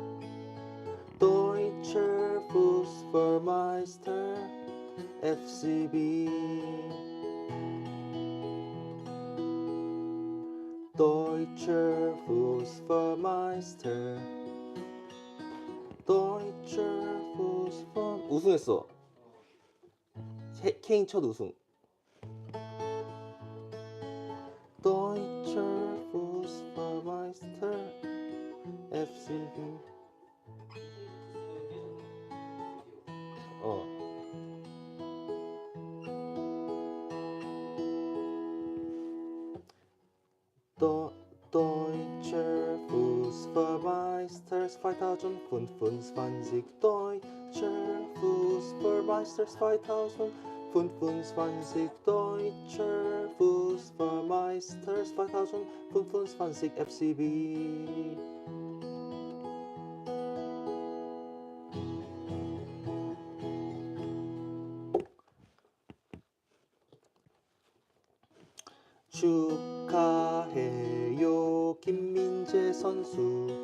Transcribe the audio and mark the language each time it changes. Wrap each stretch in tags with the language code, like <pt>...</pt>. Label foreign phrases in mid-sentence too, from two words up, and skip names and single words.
<de>Deutscher Fussballmeister. FCB. Deutscher Fussballmeister. Deutscher Fussball. 우승했어.</de> <ko>케인 첫 우승.</ko> <de>Deutscher Fussballmeister. FCB. Deutscher Fussballmeister 2025. Deutscher Fussballmeister 2025. Deutscher Fussballmeister 2025. FCB.</de> <ko>축하해요 김민재 선수.</ko>